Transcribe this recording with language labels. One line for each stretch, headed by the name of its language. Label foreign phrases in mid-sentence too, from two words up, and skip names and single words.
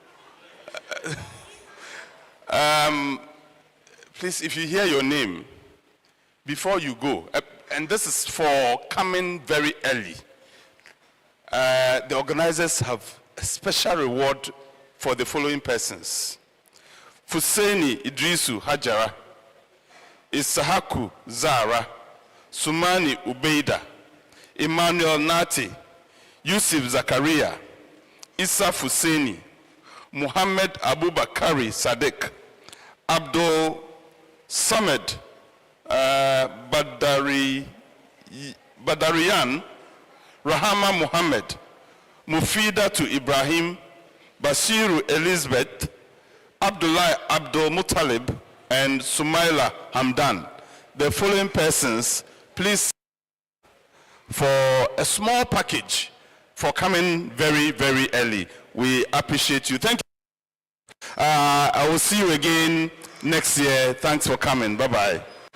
English: Please, if you hear your name, before you go, and this is for coming very early, the organizers have a special reward for the following persons. Fuseni Idrisu Hajara, Isahaku Zara, Sumani Ubeida, Emmanuel Nati, Yusuf Zakaria, Isa Fuseni, Muhammad Abubakari Sadiq, Abdul Samed Badarian, Rahama Muhammad, Mufida to Ibrahim, Basiru Elizabeth, Abdullah Abdul Muttalib, and Sumaila Hamdan. The following persons, please, for a small package for coming very, very early. We appreciate you. Thank you. I will see you again next year. Thanks for coming. Bye-bye.